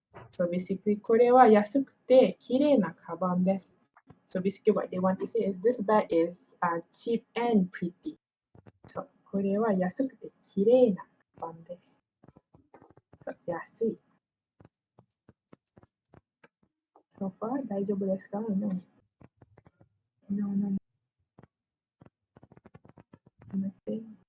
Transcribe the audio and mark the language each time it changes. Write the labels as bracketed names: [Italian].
[English] So basically, [Japanese] これは安くて綺麗なカバンです. [English] So basically what they want to say is this bag is cheap and pretty. [Japanese] So これは安くて綺麗なカバンです. So 安い. [English] So far [Japanese] 大丈夫ですか? [English] No. No. [Japanese] 待って。